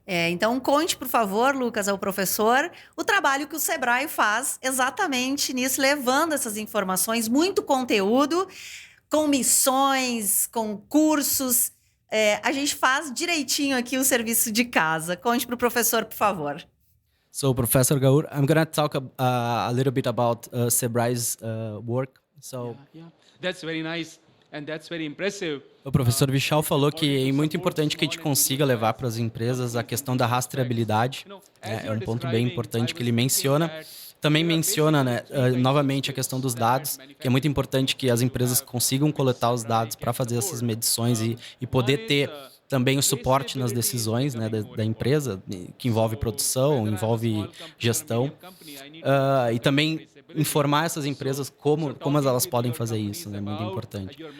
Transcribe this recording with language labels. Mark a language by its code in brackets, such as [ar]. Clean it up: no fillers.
[pt] Então, conte, por favor, Lucas, ao professor, o trabalho que o Sebrae faz exatamente nisso, levando essas informações, muito conteúdo, com missões, com cursos. A gente faz direitinho aqui o serviço de casa. Conte para o professor, por favor. [en] So, Professor Gaur, I'm going to talk a little bit about Sebrae's work. So, That's very nice and that's very impressive. [pt] O professor Vishal falou que é muito importante que a gente consiga levar para as empresas a questão da rastreabilidade. É um ponto bem importante que ele menciona Também menciona, né, novamente a questão dos dados, que é muito importante que as empresas consigam coletar os dados para fazer essas medições e poder ter também o suporte nas decisões, né, da empresa, que envolve produção, envolve gestão, e também informar essas empresas como elas podem fazer isso, né, muito importante.